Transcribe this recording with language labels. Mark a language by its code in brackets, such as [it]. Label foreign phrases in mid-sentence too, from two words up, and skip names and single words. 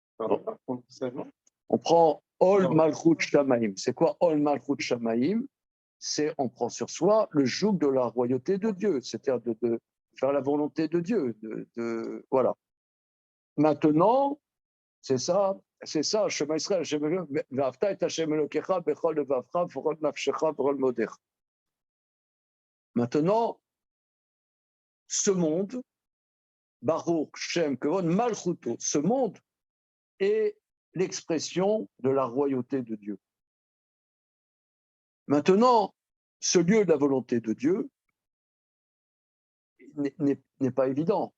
[fr] On prend [he] עול מלכות שמים. [fr] C'est quoi [he] עול מלכות שמים? [fr] C'est on prend sur soi le joug de la royauté de Dieu, c'est-à-dire de faire la volonté de Dieu. Voilà. Maintenant, c'est ça, [he] שמע ישראל. ואהבת את השם אלוקיך בכל לבבך ובכל נפשך ובכל מאודך. [fr] Maintenant, ce monde, [he] ברוך שם כבוד מלכותו, [fr] ce monde est l'expression de la royauté de Dieu. Maintenant, ce lieu de la volonté de Dieu n'est pas évident.